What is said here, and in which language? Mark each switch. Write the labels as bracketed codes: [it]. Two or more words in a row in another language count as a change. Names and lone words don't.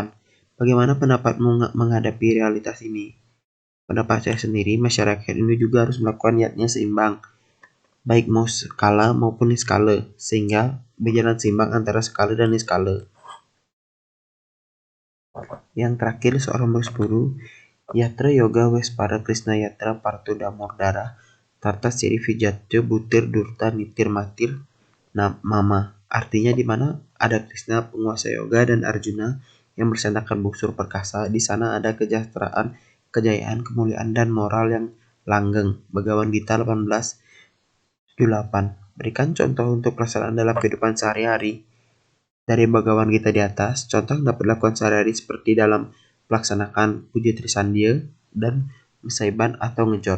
[id] Bagaimana pendapatmu menghadapi realitas ini? Pendapat saya sendiri, masyarakat Hindu juga harus melakukan yatna seimbang, baik mau skala maupun niskala, sehingga berjalan seimbang antara skala dan niskala. Yang terakhir, seorang bersepuru, [sa] Yatra Yoga Wespada Krishna Yatra Parto Damodara Tarta Siri Vijatyo Butir Durta Nitir Matir Mama. [id] Artinya di mana ada Krishna penguasa yoga dan Arjuna yang bersandakan busur perkasa, di sana ada kesejahteraan, kejayaan, kemuliaan dan moral yang langgeng. Bhagavad Gita 18:8. Berikan contoh untuk pelaksanaan dalam kehidupan sehari-hari. Dari Bhagavad Gita di atas, contoh yang dapat dilakukan sehari-hari seperti dalam melaksanakan puja Trisandya dan Mesaiban atau ngejot.